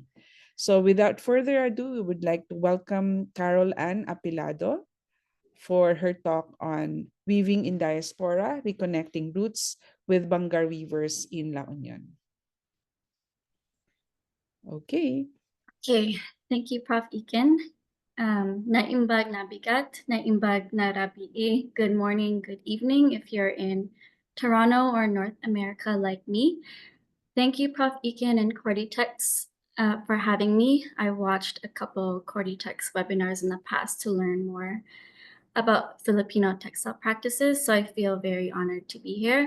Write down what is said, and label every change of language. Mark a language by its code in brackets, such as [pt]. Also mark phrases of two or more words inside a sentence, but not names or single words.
[en] So without further ado, we would like to welcome Carol Ann Apilado for her talk on weaving in diaspora, reconnecting roots with Bangar weavers in La Union. Okay. Okay, thank you, Prof. Iken. [ilo] Naimbag nabigat, naimbag narabii. [en] Good morning, good evening if you're in Toronto or North America like me. Thank you, Prof. Iken and Corditex for having me. I watched a couple Corditex webinars in the past to learn more about Filipino textile practices, so I feel very honored to be here.